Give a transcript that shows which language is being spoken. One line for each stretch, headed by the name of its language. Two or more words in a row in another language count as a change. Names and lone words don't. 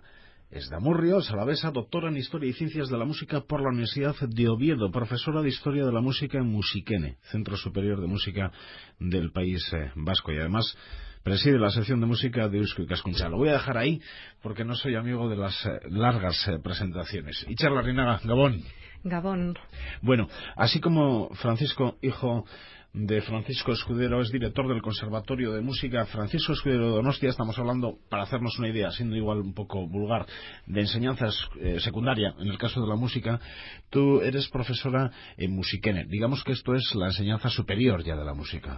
Spanish: Es de Amurrio, es alavesa, doctora en Historia y Ciencias de la Música por la Universidad de Oviedo, profesora de Historia de la Música en Musikene, Centro Superior de Música del País Vasco, y además preside la sección de música de Eusko Ikaskuntza. Lo voy a dejar ahí porque no soy amigo de las largas presentaciones. Itziar Larrinaga, Gabón. Gabón. Bueno, así como Francisco, hijo de Francisco Escudero, es director del Conservatorio de Música Francisco Escudero de Donostia, estamos hablando, para hacernos una idea, siendo igual un poco vulgar, de enseñanza secundaria, en el caso de la música. Tú eres profesora en Musikene. Digamos que esto es la enseñanza superior ya de la música.